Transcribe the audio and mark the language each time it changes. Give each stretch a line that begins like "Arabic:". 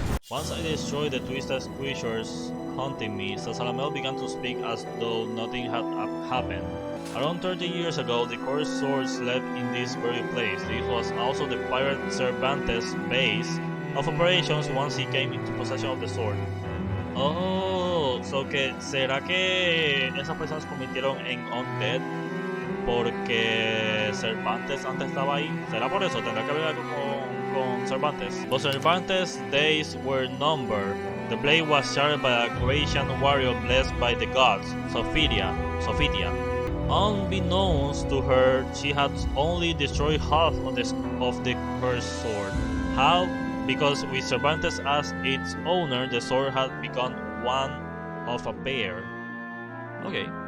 English: Once I destroyed the twisted creatures haunting me, Soulcalibur began to speak as though nothing had happened. Around 30 years ago, the cursed sword slept in this very place. This was also the pirate Cervantes' base of operations once he came into possession of the sword.
Spanish: Oh, so que ¿será que esas personas se convirtieron en undead porque Cervantes antes estaba ahí? ¿Será por eso? ¿Tendrá que ver algo con Cervantes?
English: But Cervantes' days were numbered. The blade was shattered by a Croatian warrior blessed by the gods, Sophia. Unbeknownst to her, she had only destroyed half of the cursed sword. How? Because with Cervantes as its owner, the sword had become one of a pair. Okay.